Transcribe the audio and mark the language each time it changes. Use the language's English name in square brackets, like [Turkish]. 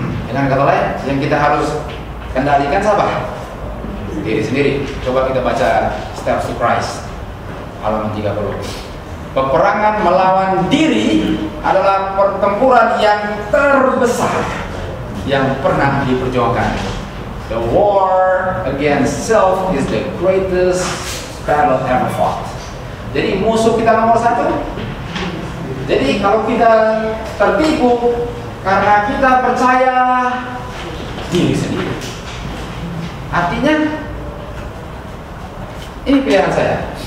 [Indonesian] Dengan kata lain, yang kita harus kendalikan siapa? Diri sendiri. Coba kita baca Steps to Christ halaman 30. Peperangan melawan diri adalah pertempuran yang terbesar yang pernah diperjuangkan. [English] The war against self is the greatest battle ever fought. [Indonesian] Jadi musuh kita nomor satu. Jadi kalau kita tertipu karena kita percaya diri sendiri, artinya ini pilihan saya.